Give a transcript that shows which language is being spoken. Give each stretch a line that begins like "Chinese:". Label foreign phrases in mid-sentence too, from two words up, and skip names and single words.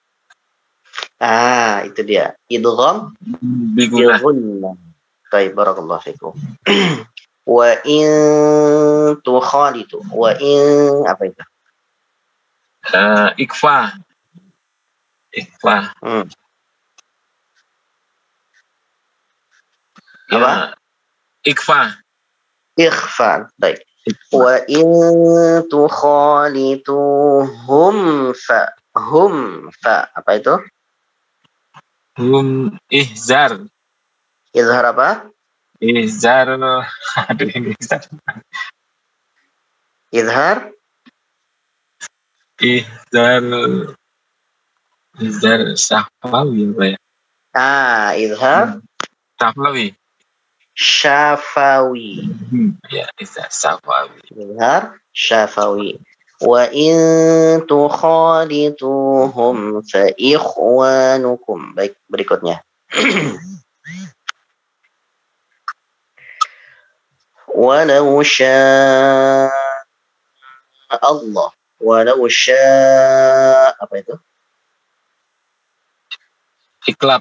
Indonesian: Itu dia. Idgham Bigunah.
Arabic: Baik, بارك الله فيكم. وإن تخالطو. وإن
Indonesian: apa itu? Ikfa. Apa? Ikfa. Ikhfa. Baik.
Arabic: وإن تخالطوهم ف. هم ف.
Indonesian: Apa itu?
Arabic: هم إظهار.
Indonesian: Izhar apa? Ihzar. Aduh ini Ustaz. Izhar. Ihzar. Ihzar Sahwawi apa ya? Izhar Sahwawi. syafawi. Ya, Ihzar Sahwawi. Izhar syafawi.
Arabic: وإن تخالطوهم فإخوانكم.
Indonesian: Baik, berikutnya.
Arabic: ولو شاء الله. ولو شاء
Indonesian: apa itu? Iklab.